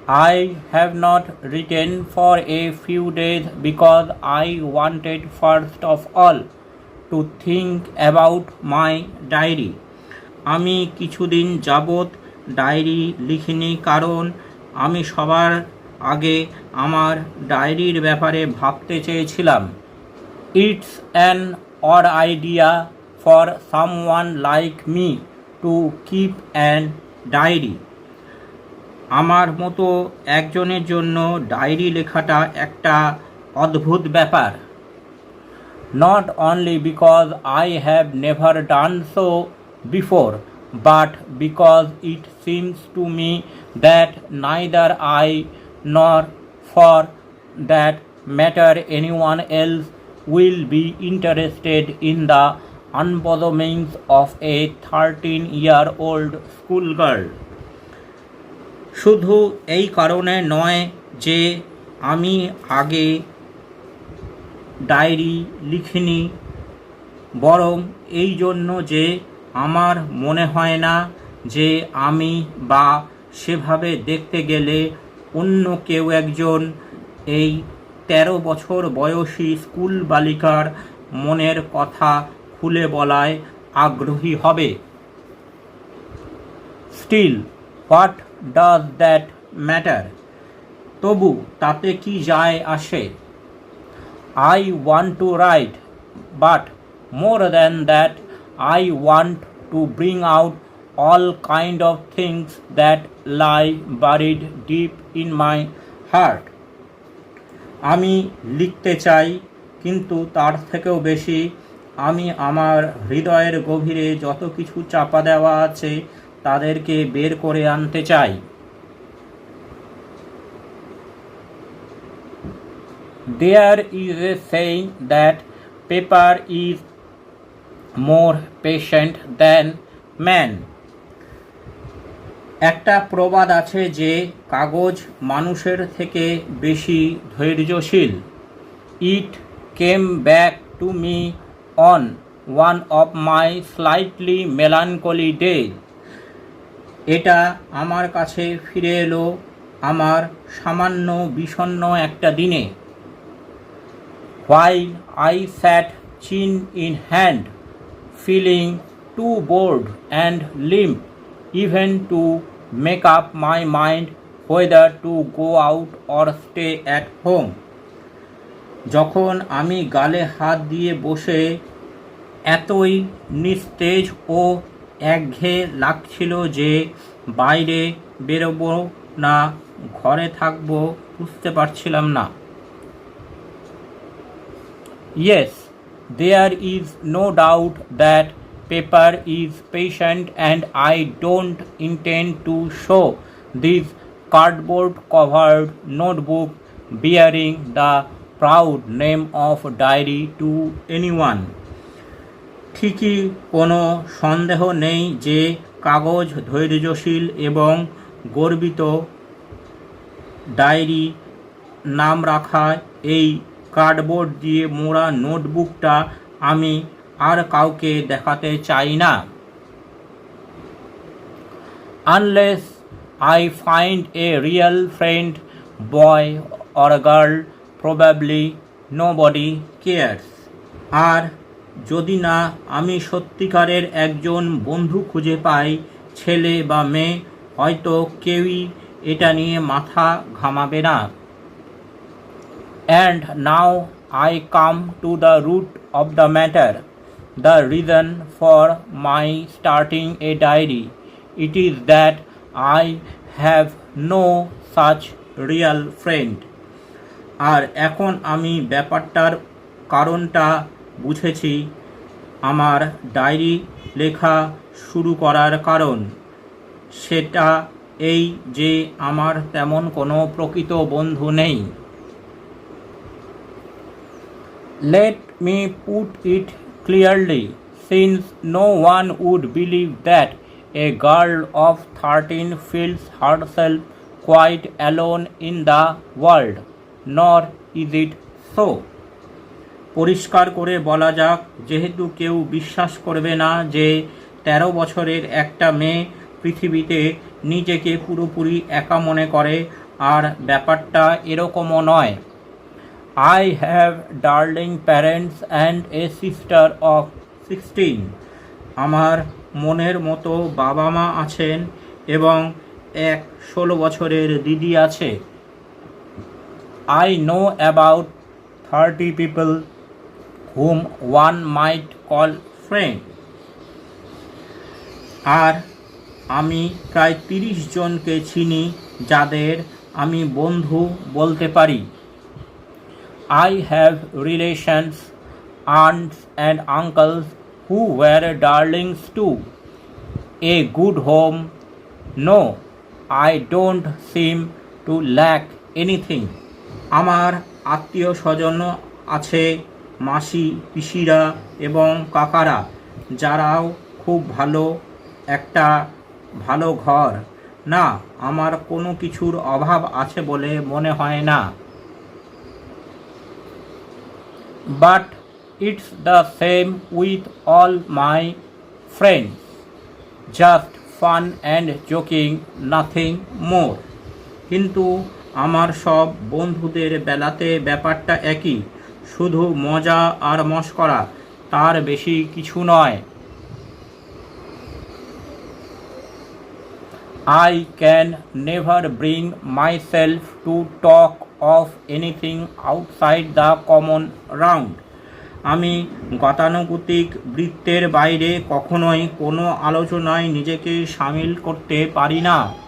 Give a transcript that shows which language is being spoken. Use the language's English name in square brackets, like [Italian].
[English] I have not written for a few days because I wanted first of all to think about my diary. [Bangla] আমি কিছুদিন যাবত diary লিখিনি কারণ আমি সবার আগে আমার ডায়েরির ব্যাপারে ভাবতে চেয়েছিলাম। [English] It's an odd idea for someone like me to keep an diary. [Bangla] আমার মতো একজনের জন্য ডায়েরি লেখাটা একটা অদ্ভুত ব্যাপার। [English] Not only because I have never done so before, but because it seems to me that neither I nor for that matter anyone else will be interested in the unbosomings of a 13-year-old schoolgirl. [Bangla] শুধু এই কারণে নয় যে আমি আগে diary লিখিনি, বরং এই জন্য যে আমার মনে হয় না যে আমি বা সেভাবে দেখতে গেলে অন্য কেউ একজন এই 13 বছর বয়সী স্কুল বালিকার মনের কথা খুলে বলায় আগ্রহী হবে। [English] Still, what does that matter? [Bangla] তবু তাতে কি যায় আসে? [English] I want to write, but more than that, I want to bring out all kind of things that lie buried deep in my heart. [Bangla] আমি লিখতে চাই, কিন্তু তার থেকেও বেশি আমি আমার হৃদয়ের গভীরে যত কিছু চাপা দেওয়া আছে তাদেরকে বের করে আনতে চাই। [English] There is a saying that paper is more patient than man. [Bangla] একটা প্রবাদ আছে যে কাগজ মানুষের থেকে বেশি ধৈর্যশীল। [English] It came back to me on one of my slightly melancholy days. [Bangla] এটা আমার কাছে ফিরে এলো আমার সামান্য বিষণ্ণ একটা দিনে। [English] While I sat chin in hand, feeling too bored and limp even to make up my mind whether to go out or stay at home. [Bangla] যখন আমি গালে হাত দিয়ে বসে এতই নিস্তেজ ও একঘেয়ে লাগছিল যে বাইরে বেরোবো না ঘরে থাকবো বুঝতে পারছিলাম না। [English] Yes, there is no doubt that paper is patient, and I don't intend to show this cardboard-covered notebook bearing the proud name of Diary to anyone. [Bangla] ঠিকই কোনো সন্দেহ নেই যে কাগজ ধৈর্যশীল এবং গর্বিত। ডায়েরি নাম রাখা এই কার্ডবোর্ড দিয়ে মোড়া নোটবুকটা আমি আর কাউকে দেখাতে চাই না। [English] Unless I find a real friend, boy or girl, probably nobody cares. [Bangla] আর যদি না আমি সত্যিকারের একজন বন্ধু খুঁজে পাই, ছেলে বা মেয়ে, হয়তো কেউই এটা নিয়ে মাথা ঘামাবে না। [English] And now I come to the root of the matter, the reason for my starting a diary. It is that I have no such real friend. [Bangla] আর এখন আমি ব্যাপারটার কারণটা বুঝেছি। আমার ডায়েরি লেখা শুরু করার কারণ সেটা এই যে আমার তেমন কোনো প্রকৃত বন্ধু নেই। [English] Let me put it clearly, since no one would believe that A girl of 13 feels herself quite alone in the world, nor is it so. [Bangla] পরিষ্কার করে বলা যাক, যেহেতু কেউ বিশ্বাস করবে না যে 13 বছরের একটা মেয়ে পৃথিবীতে নিজেকে পুরোপুরি একা মনে করে, আর ব্যাপারটা এরকমও নয়। [English] I have darling parents and a sister of 16. [Bangla] আমার মনের মতো বাবা মা আছেন এবং এক 16 বছরের দিদি আছে। [English] I know about 30 people whom one might call friend. [Bangla] আর আমি প্রায় 30 জনকে চিনি যাদের আমি বন্ধু বলতে পারি। [English] I have relations, aunts and uncles who were darlings too. A good home. No, I don't seem to lack anything. [Bangla] আমার আত্মীয় স্বজন আছে, মাসি, পিসিরা এবং কাকারা, যারাও খুব ভালো, একটা ভালো ঘর। না, আমার কোনো কিছুর অভাব আছে বলে মনে হয় না। [English] But it's the same with all my friends. Just fun and joking, nothing more. [Bangla] কিন্তু আমার সব বন্ধুদের বেলাতে ব্যাপারটা একই, শুধু মজা আর মশকরা, তার বেশি কিছু নয়। [English] I can never bring myself to talk of anything outside the common round. [Bangla] আমি গতানুগতিক বৃত্তের বাইরে কখনোই কোনো আলোচনায় নিজেকে সামিল করতে পারি না।